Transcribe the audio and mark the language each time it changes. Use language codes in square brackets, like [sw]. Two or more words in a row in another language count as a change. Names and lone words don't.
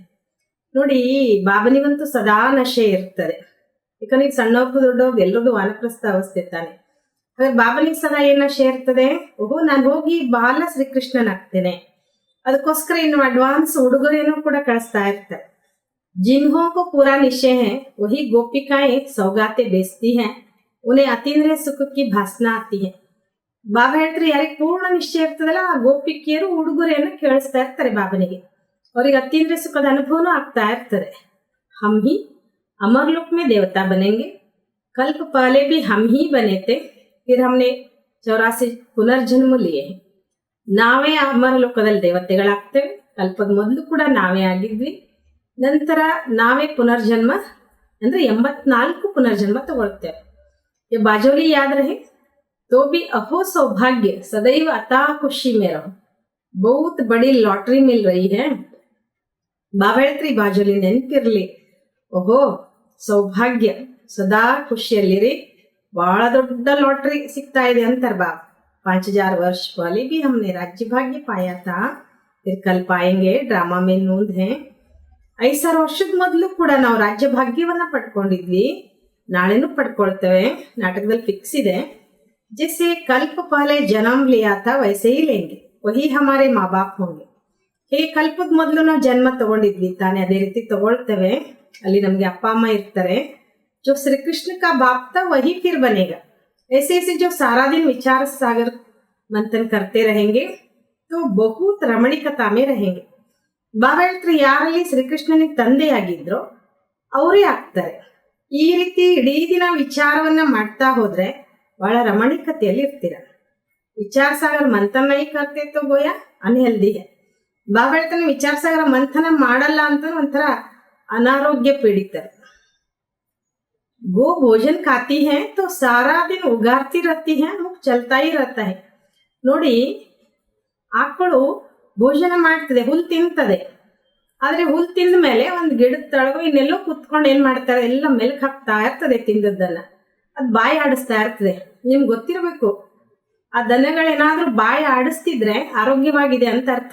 [kn] ನೋಡಿ ಬಾಬನಿಗಂತೂ ಸದಾ ನಶೆ ಇರ್ತದೆ. ಯಾಕಂದ್ರೆ ಈಗ ಸಣ್ಣವ್ರದ್ದು ದೊಡ್ಡವ್ರದ್ದು ಎಲ್ಲರದ್ದು ವಾನಪ್ರಸ್ಥ ಅವಸ್ಥೆ ತಾನೆ. ಹಾಗೆ ಬಾಬನಿಗೆ ಸದಾ ಏನ್ ನಶೆ ಇರ್ತದೆ, ಓಹೋ ನಾನು ಹೋಗಿ ಬಾಲ ಶ್ರೀಕೃಷ್ಣನಾಗ್ತೇನೆ, ಅದಕ್ಕೋಸ್ಕರ ಇನ್ನು ಅಡ್ವಾನ್ಸ್ ಉಡುಗೊರೆಯನ್ನು ಕೂಡ ಕಳಿಸ್ತಾ ಇರ್ತಾರೆ. [hi] जिन्हों को पूरा निश्चय है वही गोपिकाएं सौगाते बेचती हैं, उन्हें अतीन्द्रिय सुख की भासना आती है. [kn] ಬಾಬಾ ಹೇಳ್ತಾರೆ ಯಾರಿಗೆ ಪೂರ್ಣ ನಿಶ್ಚಯ ಇರ್ತದಲ್ಲ ಆ ಗೋಪಿಕೆಯರು ಉಡುಗೊರೆಯನ್ನು ಕೇಳಿಸ್ತಾ ಇರ್ತಾರೆ ಬಾಬನಿಗೆ, ಅವ್ರಿಗೆ ಅತೀಂದ್ರಿಯ ಸುಖದ ಅನುಭವನೂ ಆಗ್ತಾ ಇರ್ತದೆ. [hi] हम ही अमर लोक में देवता बनेंगे, कल्प पहले भी हम ही बने थे, फिर हमने 84 ಪುನರ್ಜನ್ಮ लिए हैं. [kn] ನಾವೇ ಅಮರ ಲೋಕದಲ್ಲಿ ದೇವತೆಗಳಾಗ್ತೇವೆ, ಕಲ್ಪದ ಮೊದಲು ಕೂಡ ನಾವೇ ಆಗಿದ್ವಿ, ನಂತರ ನಾವೇ ಪುನರ್ಜನ್ಮ ಅಂದ್ರೆ 84 ಪುನರ್ಜನ್ಮ ತಗೊಳ್ತೇವೆ. [hi] ये बाजोली याद रहे तो भी अहो सौभाग्य सदैव अता खुशी में रहो, बहुत बड़ी लॉटरी मिल रही है. [kn] ಬಾಬಾ ಹೇಳ್ತ್ರಿ ಬಾಜೋಲಿ ನೆನ್ಪಿರ್ಲಿ, ಓಹೋ ಸೌಭಾಗ್ಯ ಸದಾ ಖುಷಿಯಲ್ಲಿರಿ, ಬಹಳ ದೊಡ್ಡ ಲಾಟ್ರಿ ಸಿಗ್ತಾ ಇದೆ ಅಂತಾರ ಬಾಬಾ. [hi] 5,000 वर्ष पहले भी हमने राज्य भाग्य पाया था, फिर कल पाएंगे, ड्रामा में नोंद है. [kn] 5,000 ವರ್ಷದ ಮೊದಲು ಕೂಡ ನಾವು ರಾಜ್ಯ ಭಾಗ್ಯವನ್ನ ಪಡ್ಕೊಂಡಿದ್ವಿ, ನಾಳೆನೂ ಪಡ್ಕೊಳ್ತೇವೆ, ನಾಟಕದಲ್ಲಿ ಫಿಕ್ಸ್ ಇದೆ. [hi] जैसे कल्प पहले जन्म लिया था वैसे ही लेंगे, वही हमारे माँ बाप होंगे. [kn] ಹೇಗೆ ಕಲ್ಪದ ಮೊದಲು ನಾವು ಜನ್ಮ ತಗೊಂಡಿದ್ವಿ ತಾನೆ, ಅದೇ ರೀತಿ ತಗೊಳ್ತೇವೆ. ಅಲ್ಲಿ ನಮ್ಗೆ ಅಪ್ಪ ಅಮ್ಮ ಇರ್ತಾರೆ. [hi] जो श्री कृष्ण का बाप था वही फिर बनेगा. ऐसे ऐसे जो सारा दिन विचार सागर मंथन करते रहेंगे तो बहुत रमणीकता में रहेंगे. [kn] ಬಾಬಾ ಹೇಳ್ತಾರೆ, ಯಾರಲ್ಲಿ ಶ್ರೀಕೃಷ್ಣನಿಗೆ ತಂದೆಯಾಗಿದ್ರೋ ಅವರೇ ಆಗ್ತಾರೆ. ಈ ರೀತಿ ಇಡೀ ದಿನ ವಿಚಾರವನ್ನ ಮಾಡ್ತಾ ಹೋದ್ರೆ ಬಹಳ ರಮಣೀಕತೆಯಲ್ಲಿ ಇರ್ತೀರ. [hi] विचार सागर मंथन नहीं करते तो गोया अनहेल्दी है. [kn] ಬಾಬಾ ಹೇಳ್ತಾನೆ, ವಿಚಾರ ಸಾಗರ ಮಂಥನ ಮಾಡಲ್ಲ ಅಂತ ಒಂಥರ ಅನಾರೋಗ್ಯ ಪೀಡಿತರು. [hi] गो भोजन खाती है तो सारा दिन उगारती रहती है, मुख चलता ही रहता है. [kn] ನೋಡಿ, ಆಕಳು ಭೋಜನ ಮಾಡ್ತದೆ, ಹುಲ್ ತಿಂತದೆ. ಆದ್ರೆ ಹುಲ್ ತಿಂದ ಮೇಲೆ ಒಂದು ಗಿಡದ ತಳಗೋ ಇನ್ನೆಲ್ಲೋ ಕುತ್ಕೊಂಡು ಏನ್ ಮಾಡ್ತಾರೆ, ಎಲ್ಲ ಮೆಲ್ಕ್ ಹಾಕ್ತಾ ಇರ್ತದೆ ತಿಂದದ್ದನ್ನ. ಅದ್ ಬಾಯಿ ಆಡಿಸ್ತಾ ಇರ್ತದೆ. ನಿಮ್ಗೆ ಗೊತ್ತಿರ್ಬೇಕು, ಆ ದನಗಳೇನಾದ್ರೂ ಬಾಯಿ ಆಡಿಸ್ತಿದ್ರೆ ಆರೋಗ್ಯವಾಗಿದೆ ಅಂತ ಅರ್ಥ.